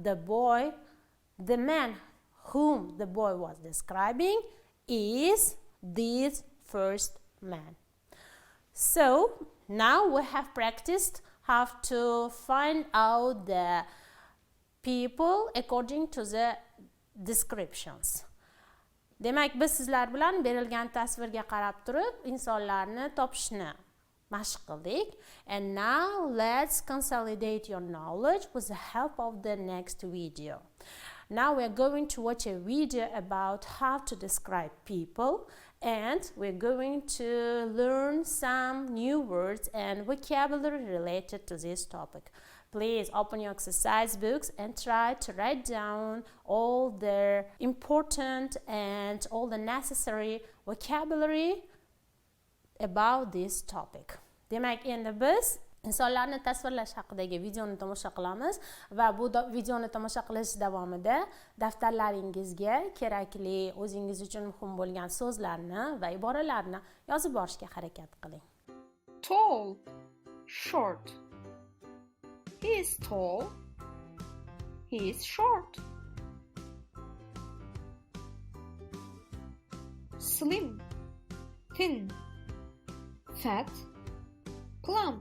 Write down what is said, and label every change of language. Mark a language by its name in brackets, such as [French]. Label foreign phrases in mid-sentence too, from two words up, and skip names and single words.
[English] The man whom the boy was describing is this first man. So, now we have practiced how to find out the people according to the descriptions. [Uzbek] Demak, biz sizlar bilan berilgan tasvirga qarab turib insonlarni topishni mashq qildik. [English] And now let's consolidate your knowledge with the help of the next video. Now we're going to watch a video about how to describe people, and we're going to learn some new words and vocabulary related to this topic. Please open your exercise books and try to write down all the important and all the necessary vocabulary about this topic. [Uzbek] Demak, endi biz insonlarni tasvirlash haqidagi videoni tomosha qilamiz va bu videoni tomosha qilish davomida daftarlaringizga kerakli, o'zingiz uchun muhim bo'lgan so'zlarni va iboralarni yozib borishga harakat qiling. [English] Tall, short. He is tall. He is short. Slim, thin, fat, plump.